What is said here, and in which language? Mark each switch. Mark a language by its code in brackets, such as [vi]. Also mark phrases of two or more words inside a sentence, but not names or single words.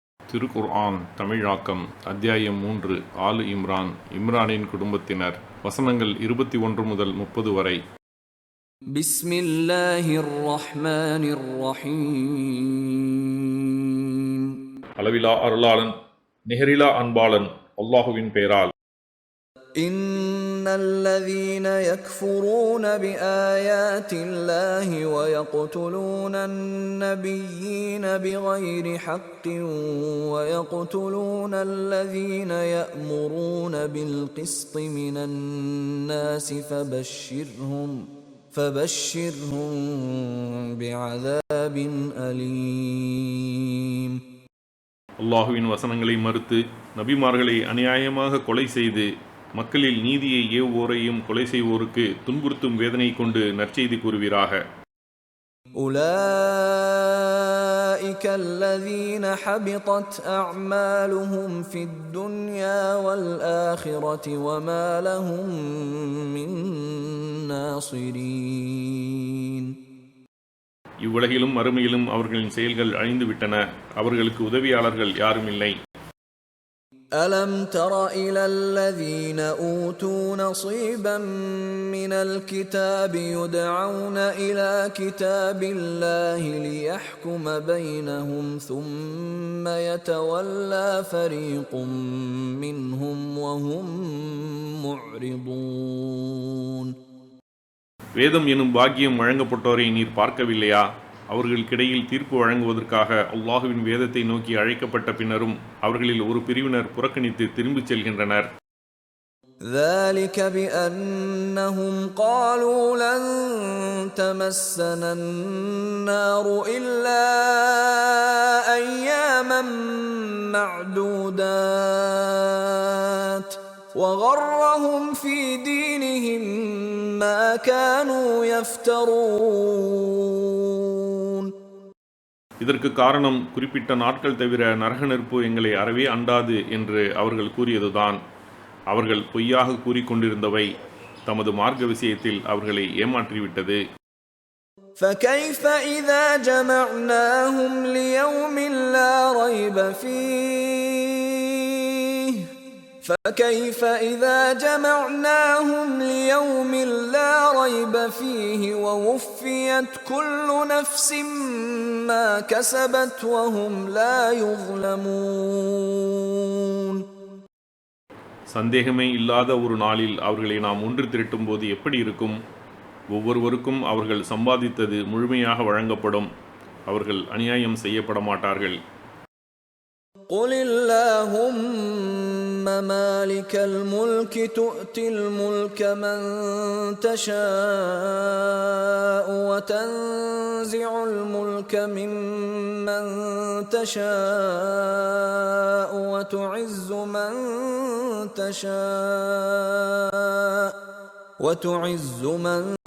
[ta] திருக்குர்ஆன் தமிழாக்கம் அத்தியாயம் 3 ஆலு இம்ரான் இம்ரானின் குடும்பத்தினர் வசனங்கள் 21 முதல் 30 வரை. [ar] بسم الله الرحمن الرحيم. [ta] அளவிலா அருளாளன் நிகரிலா அன்பாளன் அல்லாஹுவின் பெயரால். [ar] الذين يكفرون بآيات الله ويقتلون النبيين بغير حق ويقتلون الذين يأمرون بالقسط من الناس فبشرهم بعذاب أليم. [ta] அல்லாஹுவின் வசனங்களை மறுத்து நபிமார்களை அநியாயமாக கொலை செய்து மக்களில் நீதியை ஏவுவோரையும் கொலை செய்வோருக்கு துன்புறுத்தும் வேதனை கொண்டு நற்செய்தி கூறுவீராக. [ar] أولئك الذين حبطت أعمالهم في الدنيا والآخرة وما لهم من ناصرين. [ta] இவ்வுலகிலும் மறுமையிலும் அவர்களின் செயல்கள் அழிந்து விட்டன, அவர்களுக்கு உதவியாளர்கள் யாரும் இல்லை. [ar] ألم تر إلى الذين أوتوا نصيبا من الكتاب يدعون إلى كتاب الله ليحكم بينهم ثم يتولى فريق منهم وهم معرضون. [ta] வேதம் எனும் பாக்கியம் வழங்கப்பட்டோரை நீர் பார்க்கவில்லையா? அவர்களுக்கிடையில் தீர்ப்பு வழங்குவதற்காக அல்லாஹுவின் வேதத்தை நோக்கி அழைக்கப்பட்ட பின்னரும் அவர்களில் ஒரு பிரிவினர் புறக்கணித்து திரும்பிச் செல்கின்றனர். [ar] ذلك بأنهم قالوا لن تمسنا النار إلا أياما معدودات وغرهم في دينهم ما كانوا يفترون. [ta] இதற்கு காரணம் குறிப்பிட்ட நாட்கள் தவிர நரக நெருப்பு எங்களை அறவே அண்டாது என்று அவர்கள் கூறியதுதான். அவர்கள் பொய்யாக கூறிக்கொண்டிருந்தவை தமது மார்க்க விஷயத்தில் அவர்களை ஏமாற்றிவிட்டது. [ar] فكيف إذا جمعناهم ليوم لا ريب فيه فكيف إذا جمعناهم ليوم لا ريب فيه ووفيت كل نفس ما كسبت وهم لا يظلمون. [ta] சந்தேகமே இல்லாத ஒரு நாளில் அவர்களை நாம் ஒன்று திரட்டும் போது எப்படி இருக்கும்? ஒவ்வொருவருக்கும் அவர்கள் சம்பாதித்தது முழுமையாக வழங்கப்படும், அவர்கள் அநியாயம் செய்யப்பட மாட்டார்கள். [ar] قل اللهم مالك الملك تؤتي الملك من تشاء وتنزع الملك ممن تشاء وتعز من